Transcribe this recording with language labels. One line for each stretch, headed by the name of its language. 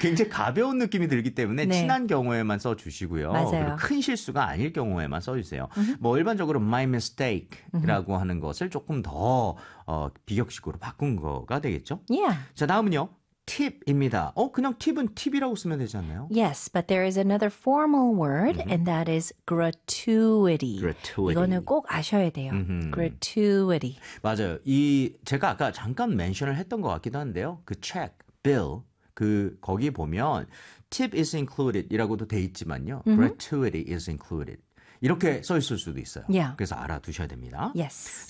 Korean: 굉장히 가벼운 느낌이 들기 때문에 네. 친한 경우에만 써주시고요. 그리고 맞아요. 큰 실수가 아닐 경우에만 써주세요. 뭐 일반적으로
English: my mistake
Korean: 라고 하는 것을 조금 더 비격식으로 바꾼 거가 되겠죠.
English: Yeah.
Korean: 자, 다음은요. 팁입니다. 그냥 팁은 팁이라고 쓰면 되지 않나요?
English: Yes, but there is another formal word, and that is gratuity. Gratuity.
Korean: 이거는 꼭 아셔야 돼요. Gratuity. 맞아요. 이 제가 아까 잠깐 멘션을 했던 것 같기도 한데요. 그 check, bill, 그 거기 보면
English: tip is included
Korean: 이라고도 돼 있지만요.
English: Gratuity is included.
Korean: 이렇게 써 있을 수도 있어요.
English: Yeah.
Korean: 그래서 알아두셔야 됩니다.
English: Yes.